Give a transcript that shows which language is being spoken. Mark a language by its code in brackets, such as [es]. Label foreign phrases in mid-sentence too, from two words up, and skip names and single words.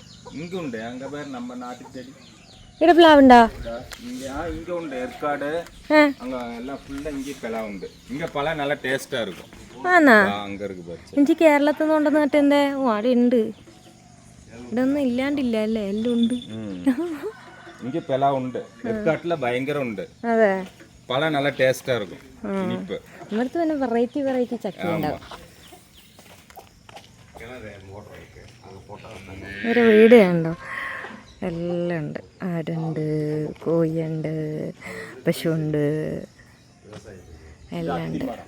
[ml] ഈടെ പ്ലാവുണ്ടോ? ആന്നാ? എനിക്ക് കേരളത്തിൽ നിന്ന് കൊണ്ടുവന്ന നട്ടെന്തേ? ഓ അവിടെ ഉണ്ട്. ഇവിടെ ഒന്നും ഇല്ലാണ്ടില്ല അല്ലേ? എല്ലാം ഉണ്ട്. [ta] இங்க பலா உண்டு. ஏற்காட்டுல பயங்கரம் உண்டு. [ml] അതെ [ta] பழம் நல்ல டேஸ்டா இருக்கும். இனிப்பு. [ml] ഇവിടുത്തെ തന്നെ വെറൈറ്റി ചക്ക ഉണ്ടാവും. ഒരു വീട് കണ്ടോ? എല്ലാം ഉണ്ട്. ആടുണ്ട്, കോഴിയുണ്ട്, പശുവുണ്ട്, എല്ലാം ഉണ്ട്.